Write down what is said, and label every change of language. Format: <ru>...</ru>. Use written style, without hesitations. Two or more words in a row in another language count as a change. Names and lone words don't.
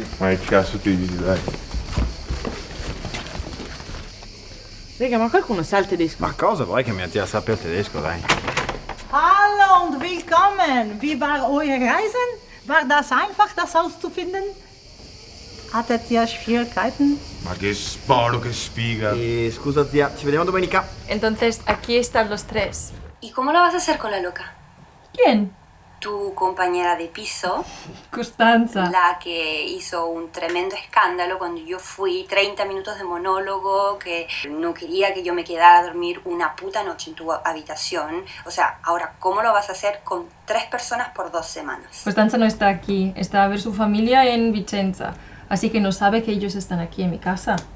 <it>Ma che cazzo ti dici, dai? Raga, ma qualcuno sa il tedesco? Ma cosa vuoi che mia zia sappia il tedesco, dai?</it> <de>Hallo und willkommen. Wie war eure Reisen? War das einfach, das Haus zu finden? Hattet ihr Schwierigkeiten?</de> <it>Ma che sporo, che sfiga. Scusa zia, ci vediamo domenica.</it> <es>Entonces, aquí están los tres. ¿Y cómo lo vas a hacer con la loca? ¿Quién? Tu compañera de piso, Costanza. la que hizo un tremendo escándalo cuando yo fui, 30 minutos de monólogo, que no quería que yo me quedara a dormir una puta noche en tu habitación. O sea, ahora, ¿cómo lo vas a hacer con 3 personas por 2 semanas? Costanza no está aquí, está a ver su familia en Vicenza, así que no sabe que ellos están aquí en mi casa.</es>